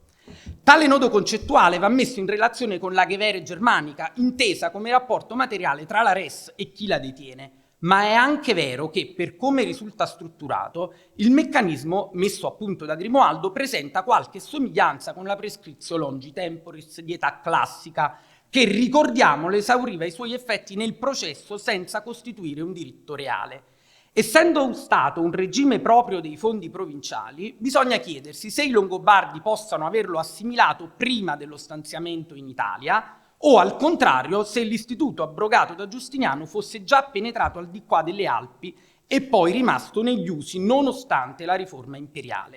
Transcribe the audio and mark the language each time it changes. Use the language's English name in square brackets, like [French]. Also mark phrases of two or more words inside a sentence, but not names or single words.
[Italian] Tale nodo concettuale va messo in relazione con la Gewere germanica, intesa come rapporto materiale tra la res e chi la detiene, ma è anche vero che, per come risulta strutturato, il meccanismo messo a punto da Grimoaldo presenta qualche somiglianza con la [Latin] prescriptio longi temporis [Italian] di età classica, che, ricordiamolo, esauriva i suoi effetti nel processo senza costituire un diritto reale. Essendo stato un regime proprio dei fondi provinciali, bisogna chiedersi se i Longobardi possano averlo assimilato prima dello stanziamento in Italia, o al contrario se l'istituto abrogato da Giustiniano fosse già penetrato al di qua delle Alpi e poi rimasto negli usi nonostante la riforma imperiale.